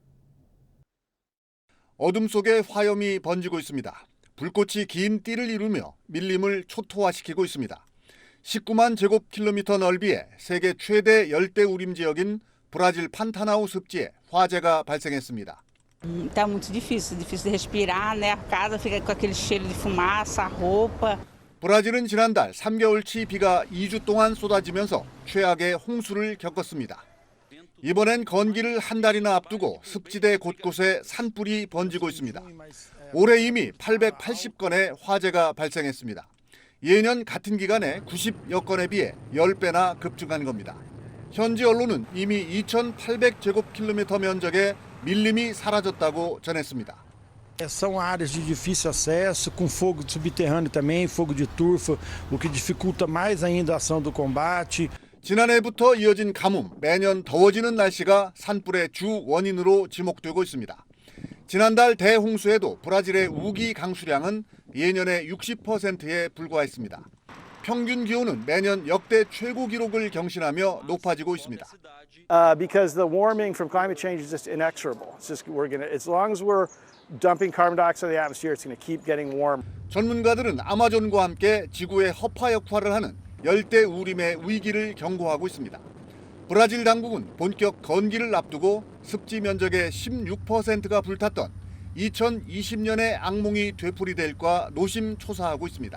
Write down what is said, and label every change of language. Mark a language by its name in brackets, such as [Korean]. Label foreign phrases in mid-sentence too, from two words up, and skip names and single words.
[Korean] 어둠 속에 화염이 번지고 있습니다. 불꽃이 긴 띠를 이루며 밀림을 초토화시키고 있습니다. 19만 제곱킬로미터 넓이의 세계 최대 열대우림 지역인 브라질 판타나우 습지에 화재가 발생했습니다. [Portuguese] Tá muito difícil de respirar, né? A casa fica com aquele cheiro de fumaça, a roupa. [Korean] 브라질은 지난달 3개월치 비가 2주 동안 쏟아지면서 최악의 홍수를 겪었습니다. 이번엔 건기를 한 달이나 앞두고 습지대 곳곳에 산불이 번지고 있습니다. 올해 이미 880건의 화재가 발생했습니다. 예년 같은 기간에 90여 건에 비해 10배나 급증한 겁니다. 현지 언론은 이미 2,800제곱킬로미터 면적의 밀림이 사라졌다고 전했습니다. [Portuguese] São áreas de difícil acesso, com fogo subterrâneo também, fogo de turfa, o que dificulta mais ainda a ação do combate. [Korean] 지난해부터 이어진 가뭄, 매년 더워지는 날씨가 산불의 주 원인으로 지목되고 있습니다. 지난달 대홍수에도 브라질의 우기 강수량은 예년의 60%에 불과했습니다. 평균 기온은 매년 역대 최고 기록을 경신하며 높아지고 있습니다. [English] Because the warming from climate change is just inexorable. It's just as long as we're dumping carbon dioxide in the atmosphere, it's going to keep getting warm. [Korean] 전문가들은 아마존과 함께 지구의 허파 역할을 하는 열대 우림의 위기를 경고하고 있습니다. 브라질 당국은 본격 건기를 앞두고 습지 면적의 16%가 불탔던 2020년의 악몽이 되풀이될까 노심초사하고 있습니다.